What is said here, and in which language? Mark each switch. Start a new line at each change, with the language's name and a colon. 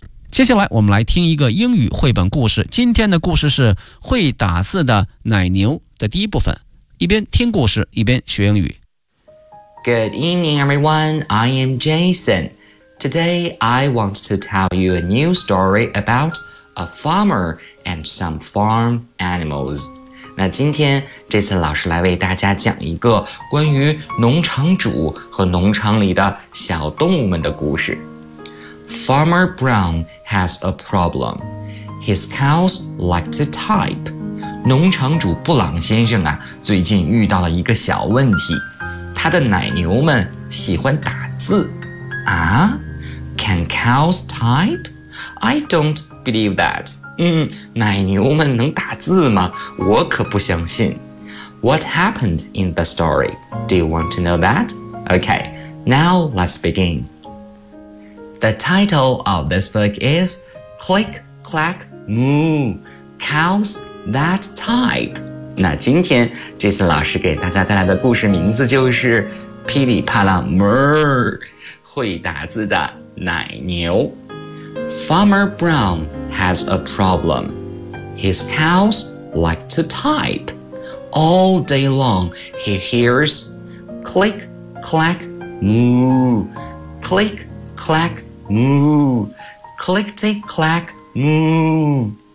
Chinese: 接下来我们来听一个英语绘本故事。今天的故事是会打字的奶牛的第一部分。一边听故事，一边学英语。
English: Good evening, everyone. I am Jason. Today, I want to tell you a new story about a farmer and some farm animals.
Chinese: 那今天，这次老师来为大家讲一个关于农场主和农场里的小动物们的故事。
English: Farmer Brown has a problem. His cows like to type.
Chinese: 农场主布朗先生啊，最近遇到了一个小问题，他的奶牛们喜欢打字。
English: 啊 ？Can cows type? I don't believe that.
Chinese: 奶牛们能打字吗？我可不相信。
English: What happened in the story? Do you want to know that? Okay, now let's begin. The title of this book is Click Clack Moo Cows That Type
Chinese: 那今天这次老师给大家带来的故事名字就是噼里啪啦 Murr 会打字的奶牛
English: Farmer Brown has a problem His cows like to type All day long he hears Click Clack Moo Click Clack Moo, clickety-clack, moo.